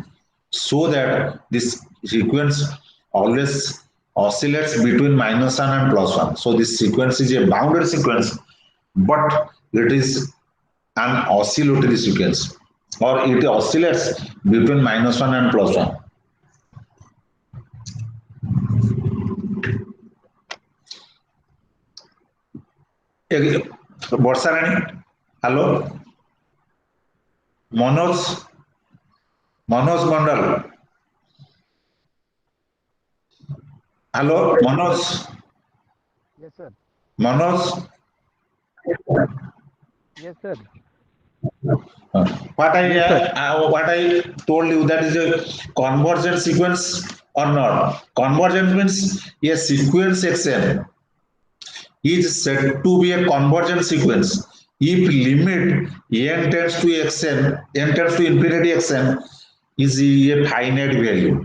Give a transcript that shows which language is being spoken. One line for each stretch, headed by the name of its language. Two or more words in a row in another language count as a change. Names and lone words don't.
English: So that this sequence always oscillates between -1 and +1. So this sequence is a bounded sequence, but it is an oscillatory sequence, or it oscillates between -1 and +1. ବର୍ଷା ରାଣୀ, ହ୍ୟାଲୋ, ମନୋଜ ମଣ୍ଡଳ, ହ୍ୟାଲୋ ମନୋଜ, Yes, sir. ମନୋଜ, Yes, sir. what Yes, sir. I told you, that is a convergent sequence or not. Convergent means a sequence xn is said to be a convergent sequence if limit n tends to xn, n tends to infinity xn is a finite value.